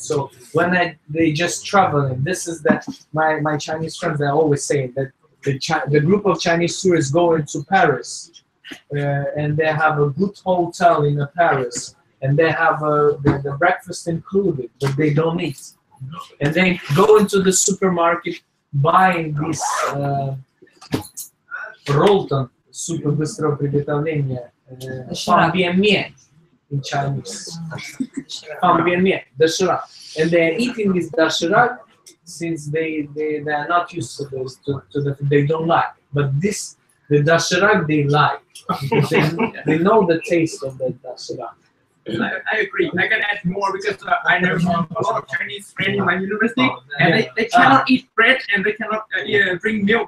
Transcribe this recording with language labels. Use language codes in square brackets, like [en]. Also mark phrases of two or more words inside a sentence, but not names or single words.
[en] So when they just traveling, this is that my Chinese friends, they always say that the group of Chinese tourists go into Paris and they have a good hotel in Paris and they have the breakfast included, but they don't eat. And they go into the supermarket buying this Rolton, super [ru] быстрого приготовления [en] 方便面 in Chinese. [zh] 方便面 doshirак. [en] And they're eating this doshirак since they are not used to this, they don't like. But this, the doshirак they like. They know the taste of the doshirак. I agree. I can add more because I know a lot of Chinese friends in my university, and they cannot eat bread and they cannot drink milk.